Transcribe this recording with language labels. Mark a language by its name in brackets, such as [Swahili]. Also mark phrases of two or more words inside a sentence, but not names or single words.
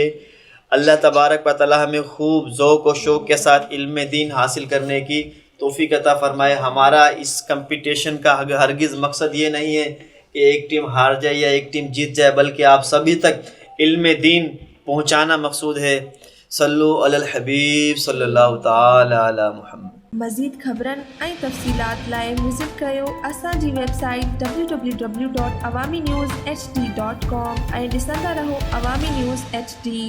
[Arabic] اللہ تبارک و تعالی [Urdu] ہمیں خوب ذوق و شوق کے ساتھ علم دین حاصل کرنے کی توفیق عطا فرمائے۔ ہمارا اس کمپٹیشن کا ہرگز مقصد یہ نہیں ہے کہ ایک ٹیم ہار جائے یا ایک ٹیم جیت جائے، بلکہ آپ سبھی تک علم دین پہنچانا مقصود ہے۔ [Arabic] صلو علی الحبیب صلی اللہ تعالی علی محمد۔ [Sindhi] مزید خبرن ۽ تفصيلات لاءِ وزٽ ڪريو اسان جي ويب سائيٽ www.awamiNewsHD.com ۽ ڏسندا رهو عوامي نيوز HD.